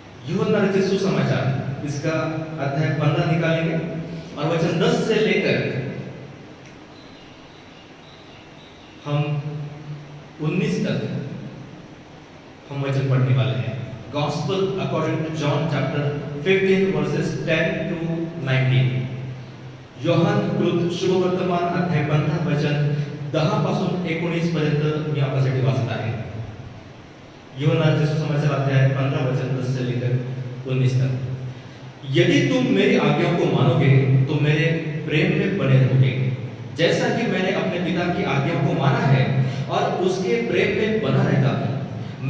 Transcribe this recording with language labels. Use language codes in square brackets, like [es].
[hi] यूहन्ना रचित सुसमाचार इसका अध्याय 15 निकालेंगे और वचन 10 से लेकर हम 19 तक हम वचन पढ़ने वाले हैं। [en] Gospel according to John chapter 15 verses 10 to 19. [mr] Yohan कृत शुभ वर्तमान अध्याय 15 वचन 10 पासून 19 पर्यंत मी आपल्यासाठी वाचत आहे। [hi] योहानचे सुसमाचार अध्याय 15 वचन 10 से लेकर 19 तक। यदि तुम मेरी आज्ञाओं को मानोगे तो मेरे प्रेम में बने रहोगे, जैसा कि मैंने अपने पिता की आज्ञाओं को माना है और उसके प्रेम में बना रहता हूं।